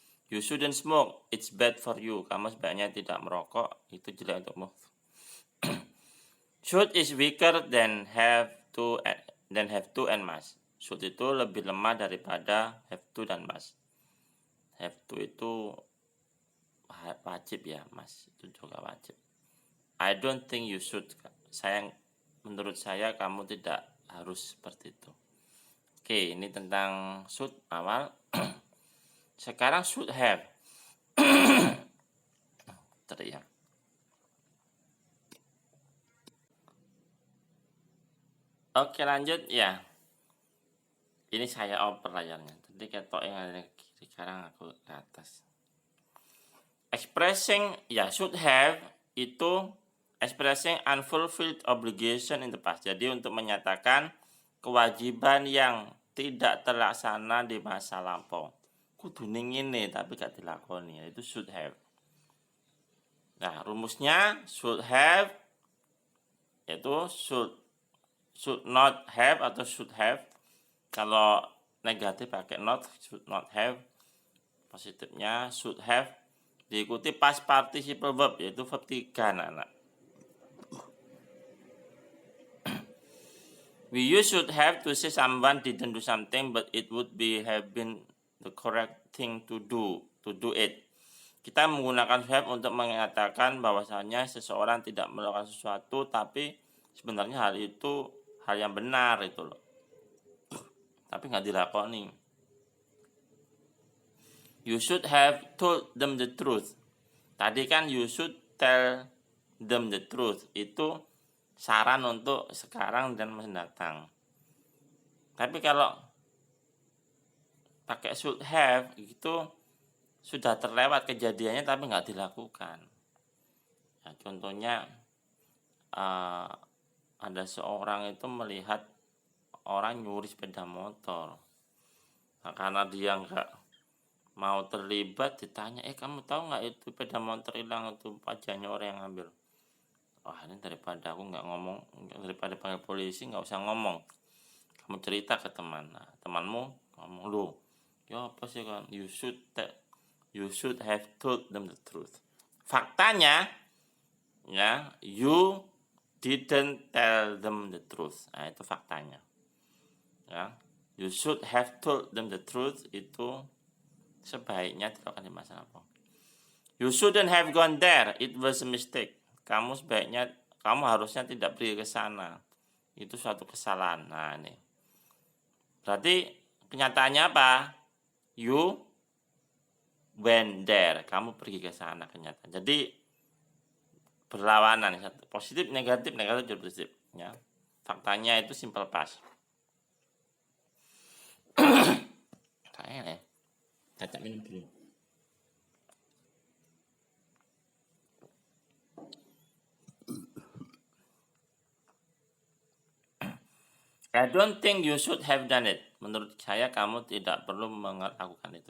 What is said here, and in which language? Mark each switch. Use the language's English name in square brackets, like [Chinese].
[English] You shouldn't smoke, it's bad for you. [Indonesian] Kamu sebaiknya tidak merokok, itu jelek untukmu. [English] Should is weaker than have to and must. [Indonesian] Should itu lebih lemah daripada have to dan must. Have to itu wajib, ya, must itu juga wajib. [English] I don't think you should. [Indonesian] Menurut saya kamu tidak harus seperti itu. Oke, ini tentang should awal. Sekarang should have. Teriak. Oke, lanjut, ya. Ini saya oper layarnya. Tadi ketok yang ada kiri, sekarang aku ke atas. [English] Expressing, ya, should have itu expressing unfulfilled obligation in the past. [Indonesian] Jadi untuk menyatakan kewajiban yang tidak terlaksana di masa lampau. [Javanese] Kudu ini tapi gak dilakoni, [Indonesian] itu should have. Nah, rumusnya should have yaitu should not have atau should have. Kalau negatif pakai not, should not have. Positifnya should have diikuti past participle verb, yaitu verb 3, anak-anak. [English] We use should have to say someone didn't do something, but it would have been the correct thing to do it. [Indonesian] Kita menggunakan should have untuk mengatakan bahwasanya seseorang tidak melakukan sesuatu, tapi sebenarnya hal itu hal yang benar itu loh. Tapi nggak dilakoni. [English] You should have told them the truth. [Indonesian] Tadi kan [English] you should tell them the truth. [Indonesian] Itu saran untuk sekarang dan masa mendatang. Tapi kalau pakai should have itu sudah terlewat kejadiannya tapi nggak dilakukan. Ya, contohnya ada seorang itu melihat orang nyuri sepeda motor. Nah, karena dia nggak mau terlibat, ditanya, kamu tahu nggak itu sepeda motor hilang, itu pajaknya orang yang ngambil. Wah, ini daripada aku nggak ngomong, daripada panggil polisi nggak usah ngomong, kamu cerita ke teman. Nah, temanmu ngomong, lu ya apa sih kan, [English] you should have told them the truth. [Indonesian] Faktanya [English] Ya, you didn't tell them the truth. [Indonesian] Nah, itu faktanya. Ya, [English] you should have told them the truth [Indonesian] itu sebaiknya dilakukan di masa lampau. [English] You shouldn't have gone there. It was a mistake. [Indonesian] Kamu harusnya tidak pergi ke sana. Itu suatu kesalahan. Nah, ini. Berarti kenyataannya apa? [English] You went there. [Indonesian] Kamu pergi ke sana, kenyataan. Jadi berlawanan, positif negatif positif, ya. Faktanya itu simple past. Kayak ya. Minum dulu. [English] I don't think you should have done it. [Indonesian] Menurut saya kamu tidak perlu melakukan itu.